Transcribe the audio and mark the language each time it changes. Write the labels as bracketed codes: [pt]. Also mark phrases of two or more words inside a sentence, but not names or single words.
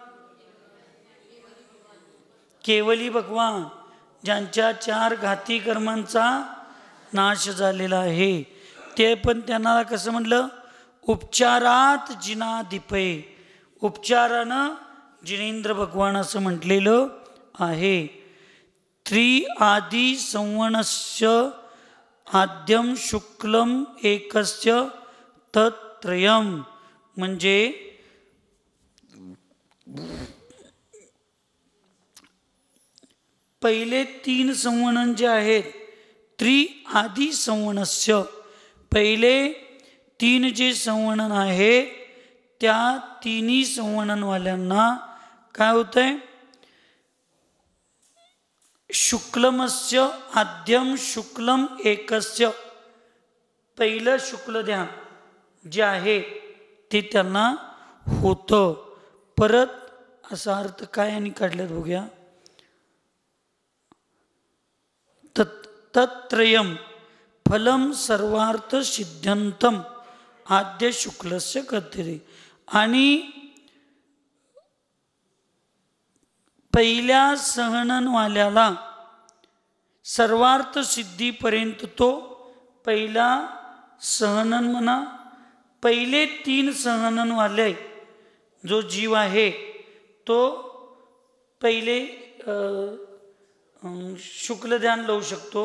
[mr] केवली भगवान ज्यांच्या 4 घाती कर्मांचा नाश झालेला आहे. ते पण त्यांना कसं म्हटलं? [sa] उपचारात जिनाधिपे. [mr] उपचारानं जिनेंद्र भगवान असं म्हटलेलं आहे. [sa] त्रिआदि संवनस्य आद्यम शुक्लम एकस्य तत्त्रयम [mr] म्हणजे पहिले 3 संवनन जे आहेत [sa] त्रिआदि संवनस्य [mr] पहिले 3 जे संवनन आहेत त्या 3 संवननवाल्यांना काय होतंय? [sa] शुक्लमस्य आद्यम शुक्लम एकस्य [mr] पहिलं शुक्ल ध्यान जे आहे ते त्यांना होतं. परत असा अर्थ काय आणि काढल्यात बघूया. [sa] तत्त्रयम फलम सर्वार्थ सिद्ध्यंतम आद्य शुक्लस्य कथ्यते. [mr] आणि पहिल्या सहननवाल्याला सर्वार्थ सिद्धीपर्यंत तो पहिला सहनन म्हणा. पहिले 3 सहननवाले जो जीव आहे तो पहिले शुक्ल ध्यान लावू शकतो.